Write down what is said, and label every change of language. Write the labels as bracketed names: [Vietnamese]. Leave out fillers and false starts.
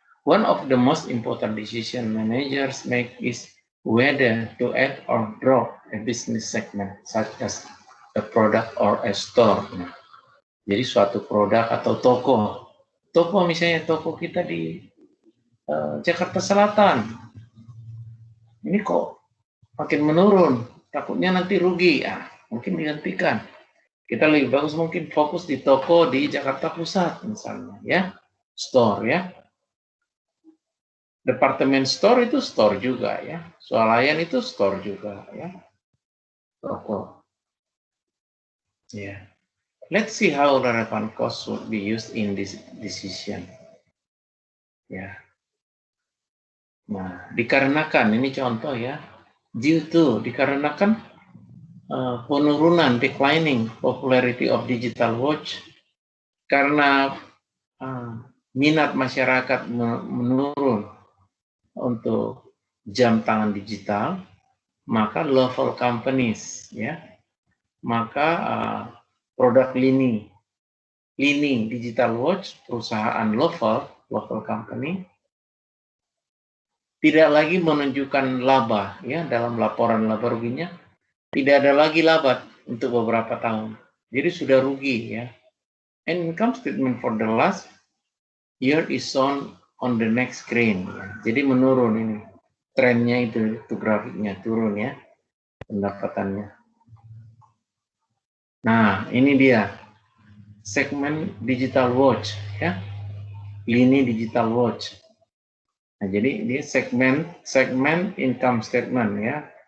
[English] One of the most important decision managers make is whether to add or drop a business segment, such as a product or a store. [Indonesian] Nah, jadi suatu produk atau toko misalnya toko kita di Jakarta Selatan, ini kok makin menurun, takutnya nanti rugi, mungkin dihentikan. Kita lebih bagus mungkin fokus di toko di Jakarta Pusat misalnya, ya, store ya. Departemen store itu store juga ya, swalayan itu store juga ya, toko. Yeah. [English] Let's see how relevant cost would be used in this decision. [Indonesian] Ya. Nah, dikarenakan ini contoh ya, dikarenakan penurunan [English] declining popularity of digital watch, [Indonesian] karena minat masyarakat menurun untuk jam tangan digital, maka [English] local companies [Indonesian] ya, maka produk lini digital watch, perusahaan local company tidak lagi menunjukkan laba ya, dalam laporan laba ruginya tidak ada lagi laba untuk beberapa tahun. Jadi sudah rugi ya. [English] And income statement for the last year is shown on the next screen. [Indonesian] Jadi menurun ini. Trennya itu grafiknya turun ya. Pendapatannya. Nah, ini dia. Segmen digital watch ya. Lini digital watch. Nah, jadi dia segmen income statement ya.